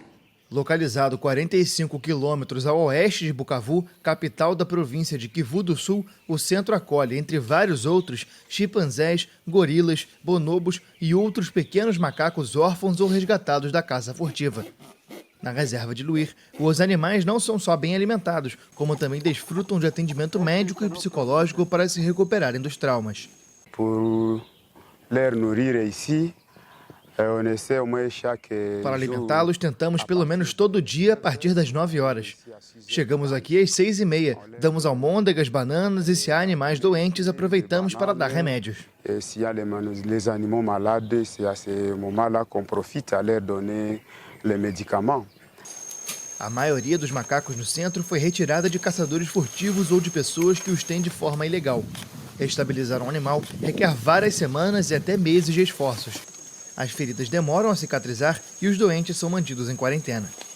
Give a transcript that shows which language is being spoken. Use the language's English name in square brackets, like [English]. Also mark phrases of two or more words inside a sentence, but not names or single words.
[Portuguese] Localizado 45 quilômetros ao oeste de Bukavu, capital da província de Kivu do Sul, o centro acolhe, entre vários outros, chimpanzés, gorilas, bonobos e outros pequenos macacos órfãos ou resgatados da caça furtiva. Na reserva de Luir, os animais não são só bem alimentados, como também desfrutam de atendimento médico e psicológico para se recuperarem dos traumas. [French] Por les nourrir ici, [Portuguese] para alimentá-los, tentamos pelo menos todo dia a partir das 9 horas. Chegamos aqui às 6h30, damos almôndegas, bananas e se há animais doentes, aproveitamos para dar remédios. Se há [French] les animaux malades, c'est à ce moment-là qu'on profite à leur donner les médicaments. [Portuguese] A maioria dos macacos no centro foi retirada de caçadores furtivos ou de pessoas que os têm de forma ilegal. Estabilizar um animal requer várias semanas e até meses de esforços. As feridas demoram a cicatrizar e os doentes são mantidos em quarentena.